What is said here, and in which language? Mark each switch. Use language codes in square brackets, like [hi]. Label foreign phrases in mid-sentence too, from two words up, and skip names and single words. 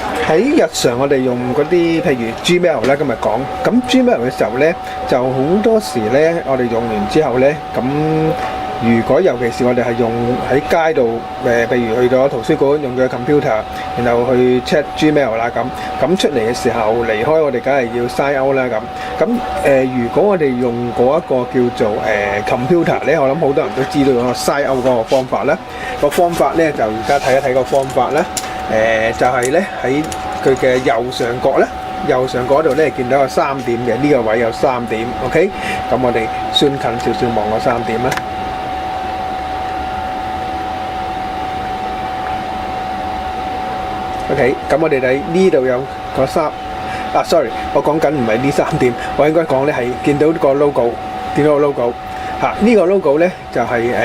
[yue] 喺日常我哋用嗰啲譬如 Gmail 啦，今日講咁 Gmail 嘅時候咧，就好多時咧，我哋用完之後咧，咁如果尤其是我哋係用喺街度譬如去咗圖書館用佢嘅 computer，然後去 check Gmail 啦咁出嚟嘅時候離開我哋梗係要 [en] sign out [yue] 啦咁如果我哋用嗰一個叫做computer 咧，我諗好多人都知道嗰個 [en] sign out [yue] 嗰個方法啦。個方法咧就而家睇一睇個方法啦。就係咧喺佢嘅右上角咧，右上角嗰度咧見到有3點嘅，呢個位有3點 ，OK？咁我哋算近少少望個3點啦。OK， 咁我哋睇呢度有個sorry， 我講緊唔係呢3點，我應該講咧係見到個 logo， 見到個 logo 嚇，呢個 logo 咧就係